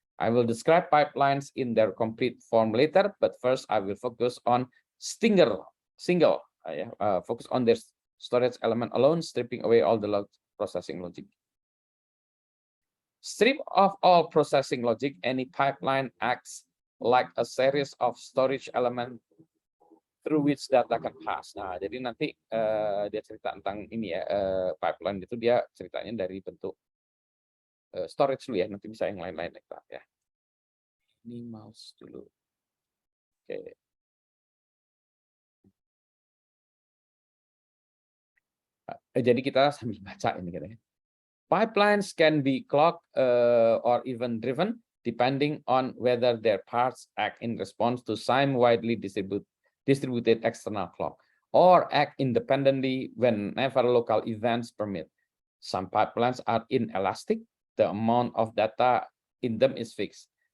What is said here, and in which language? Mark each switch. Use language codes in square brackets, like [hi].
[en] I will describe pipelines in their complete form later, but first I will focus on focus on their storage element alone, stripping away all the processing logic. Strip of all processing logic, any pipeline acts like a series of storage element through which data can pass. [id] Nah, jadi nanti dia cerita tentang ini ya, pipeline itu dia ceritanya dari bentuk storage dulu ya, nanti bisa yang lain-lain ya. Ini mouse dulu. Oke. Jadi kita sambil baca ini katanya. [en] Pipelines can be clocked or even driven depending on whether their parts act in response to some widely distributed external clock or act independently whenever local events permit. Some pipelines are inelastic. The amount of data in them is fixed.